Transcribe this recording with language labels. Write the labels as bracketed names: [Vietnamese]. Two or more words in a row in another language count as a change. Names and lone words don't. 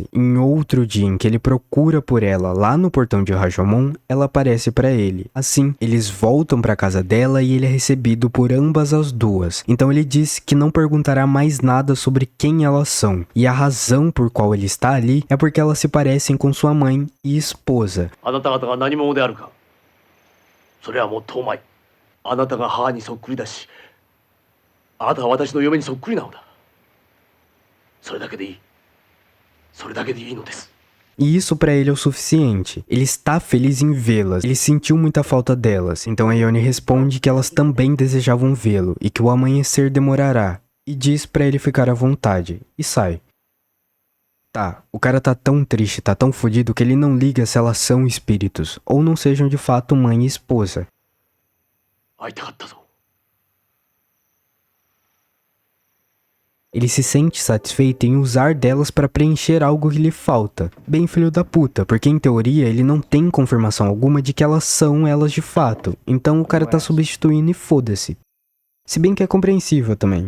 [Portuguese] Em outro dia em que ele procura por ela lá no portão de Rashomon, ela aparece para ele. Assim, eles voltam para casa dela e ele é recebido por ambas as duas. Então ele diz que não perguntará mais nada sobre quem elas são. E a razão por qual ele está ali é porque elas se parecem com sua mãe e esposa. [Japanese] あなた方が何者であるか、それはもう遠前。あなたが母にそっくりだし、あなたは私の嫁にそっくりなのだ。それだけでいい。それだけでいいのです。 [Portuguese] E isso pra ele é o suficiente. Ele está feliz em vê-las. Ele sentiu muita falta delas. Então a Ione responde que elas também desejavam vê-lo e que o amanhecer demorará. E diz pra ele ficar à vontade. E sai. Tá, o cara tá tão triste, tá tão fodido que ele não liga se elas são espíritos ou não sejam de fato mãe e esposa. [Japanese] 会いたかったぞ。 [Portuguese] Ele se sente satisfeito em usar delas para preencher algo que lhe falta. Bem filho da puta, porque em teoria ele não tem confirmação alguma de que elas são elas de fato. Então o cara tá substituindo e foda-se. Se bem que é compreensível também.